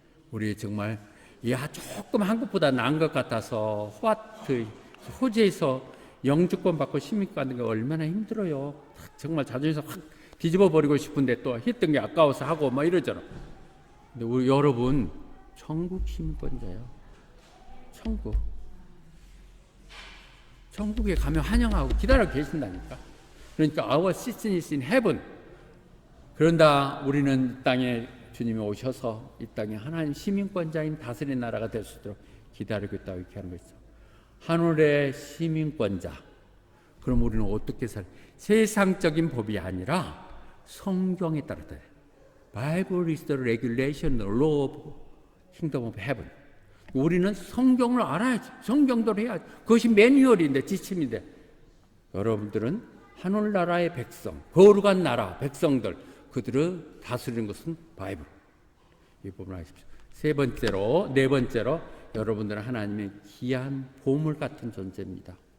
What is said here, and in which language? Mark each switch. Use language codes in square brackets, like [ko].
[ko] 우리 정말 조금 한국보다 나은 것 같아서 호주에서 영주권 받고 시민권 받는 게 얼마나 힘들어요. 정말 자존심 확 뒤집어 버리고 싶은데 또 했던 게 아까워서 하고 막 이러잖아. 근데 우리 여러분 천국 시민권자예요. 천국에 가면 환영하고 기다려 계신다니까. 그러니까 [en] our citizen is in heaven. [ko] 그런다 우리는 이 땅에 주님이 오셔서 이 땅에 하나님 시민권자인 다스리는 나라가 될 수 있도록 기다리고 있다고 이렇게 하는 것이죠. 하늘의 시민권자. 그럼 우리는 어떻게 세상적인 법이 아니라 성경에 따라 [en] Bible is the regulation, the law of kingdom of heaven. [ko] 우리는 성경을 알아야지. 성경대로 해야지. 그것이 매뉴얼인데, 지침인데. 여러분들은 하늘나라의 백성, 거룩한 나라 백성들, 그들을 다스리는 것은 바이블. 이 부분 아십시오. 네 번째로 여러분들은 하나님의 귀한 보물 같은 존재입니다.